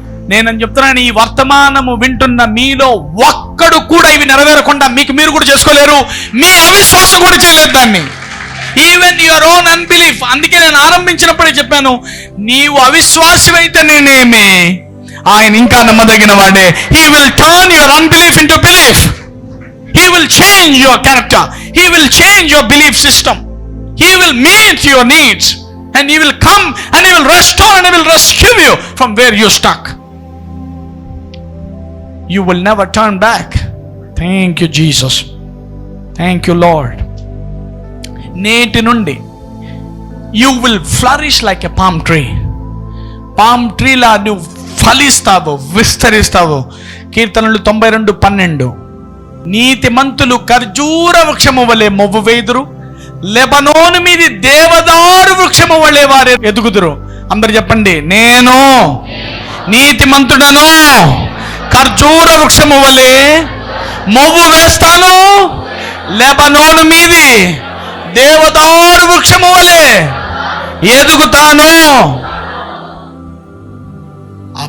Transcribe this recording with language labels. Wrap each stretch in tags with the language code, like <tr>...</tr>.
<te>నేనని చెప్తున్నాను, ఈ వర్తమానము వింటున్న మీలో ఒక్కడు కూడా ఇవి నెరవేరకుండా మీకు మీరు కూడా చేసుకోలేరు. మీ అవిశ్వాసం కూడా చేయలేదు దాన్ని.</te> <en>Even your own unbelief.</en> <te>అందుకే నేను ఆరంభించినప్పుడే చెప్పాను, నీవు అవిశ్వాసమైతే నేనేమి, ఆయన ఇంకా నమ్మదగిన వాడే.</te> <en>He will turn your unbelief into belief. He will change your character. He will change your belief system. He will meet your needs and he will come and he will restore and he will rescue you from where you stuck. You will never turn back. Thank you, Jesus. Thank you, Lord.</en> <te>నేటి నుండి</te> <en>you will flourish like a palm tree.</en> <te>Palm ట్రీలా నువ్వు ఫలిస్తావు, విస్తరిస్తావు. కీర్తనలు 92:12. నీతిమంతులు ఖర్జూర వృక్షము వలె మొవ్వు వేయుదురు, లెబనోను మీది దేవదారు వృక్షము వలె వారు ఎదుగుదురు. అందరు చెప్పండి, నేను నీతిమంతుడను, ఖర్జూర వృక్షము వలె మొవ్వు వేస్తాను, లెబనోను మీది దేవదారు వృక్షము వలె ఎదుగుతాను. ఆ</te>